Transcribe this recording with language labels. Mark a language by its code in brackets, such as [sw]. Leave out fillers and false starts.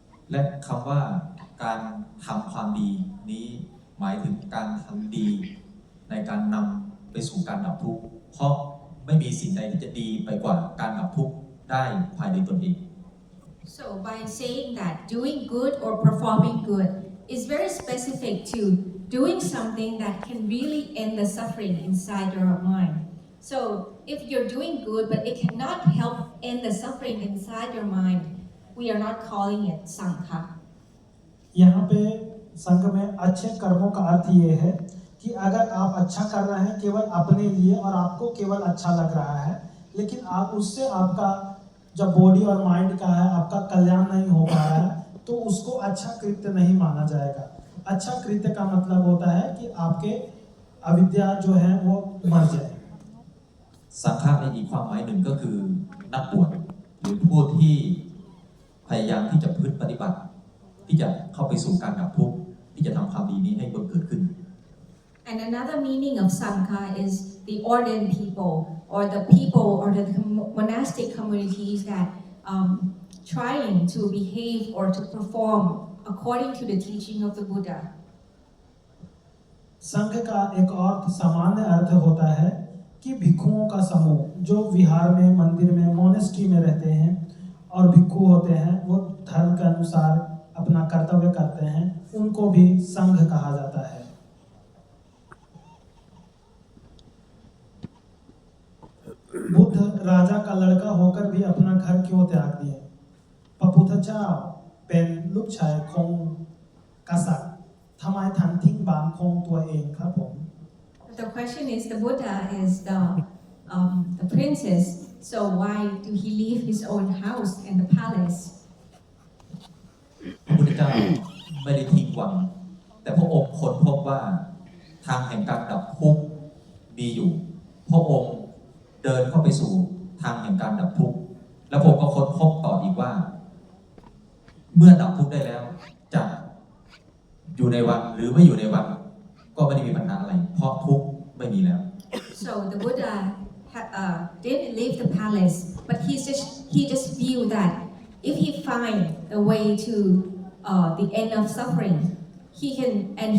[th] และคำว่าการทำความดีนี้หมายถึงการทำดีในการนำไปสู่การดับทุกข์เพราะไม่มีสิ่งใดที่จะดีไปกว่าการดับทุกข์ได้ภายในตนเอง [en] So by saying that doing good or performing good is very specific to doing something that can really end the suffering inside your mind. So if you're doing good but it cannot help end the suffering inside your mind, we are not calling it Sangha. [hi] यहाँ पे संघ में अच्छे कर्मों का अर्थ ये है कि अगर आप अच्छा कर रहे हैं केवल अपने लिए और आपको केवल अच्छा लग रहा है, लेकिन आप उससे आपका जब बॉडी और माइंड का है आपका कल्याण नहीं हो पा रहा है, तो उसको अच्छा कृत्य नहीं माना जाएगा। अच्छा कृत्य का मतलब होता है कि आपके अविद्या जो है वो मर जाए। [th] สังฆะในอีกความหมายหนึ่งก็คือนักบวชหรือผู้ที่พยายามที่จะพึ่งปฏิบัติที่จะเข้าไปสู่การดับทุกข์ที่จะทำความดีนี้ให้บังเกิดขึ้น [en] And another meaning of Sangha is the ordained people or the people or the monastic communities that trying to behave or to perform according to the teaching of the Buddha. [hi] संघ का एक और सामान्य अर्थ होता है कि भिक्षुओं का समूह जो विहार में, मंदिर में, मोनेस्ट्री में रहते हैं और भिक्षु होते हैं, वो धर्म के अनुसार अपना कर्तव्य करते हैं, उनको भी संघ कहा जाता है। बुद्ध राजा का लड़का होकर भी अपना घर क्यों त्याग दिए? [th] พระพุทธเจ้าเป็นลูกชายของกษัตริย์ทำไมท่านทิ้งบ้านของตัวเองครับผม [en] The question is the Buddha is the princess, so why do he leave his own house and the palace? [th] พระพุทธเจ้าไม่ได้ทิ้งวังแต่พระองค์ค้นพบว่าทางแห่งการดับทุกข์มีอยู่พระองค์เดินเข้าไปสู่ทางแห่งการดับทุกข์แล้วผมก็ค้นพบต่ออีกว่าเมื่อดับทุกข์ได้แล้วจะอยู่ในวังหรือไม่อยู่ในวังก็ไม่ได้มีปัญหาอะไรเพราะทุกข์ไม่มีแล้ว [en] So the Buddha didn't leave the palace, but he just viewed that if he find a way to the end of suffering, he can.